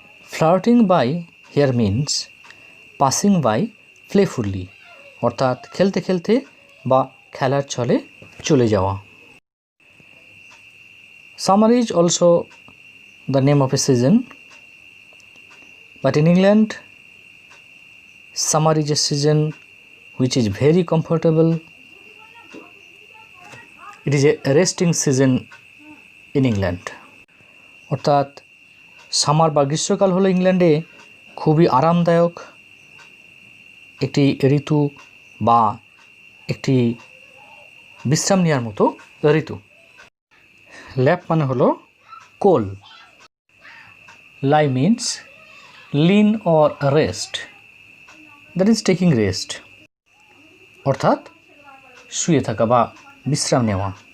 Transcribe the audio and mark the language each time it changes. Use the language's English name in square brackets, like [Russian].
[English] flirting by here means passing by playfully, [Bangla] অর্থাৎ খেলতে খেলতে বা খেলার ছলে চলে যাওয়া। [English] Summer is also the name of a season, but in England summer is a season which is very comfortable. It is a resting season in England. [Bangla] অর্থাৎ summer বা গ্রীষ্মকাল হলো ইংল্যান্ডে খুবই আরামদায়ক একটি ঋতু বা একটি বিশ্রাম নেওয়ার মতো ঋতু। ল্যাপ মানে হলো কোল। [English] lie means lean or rest, that is taking rest, [Bangla] অর্থাৎ শুয়ে থাকা বা বিশ্রাম নেওয়া।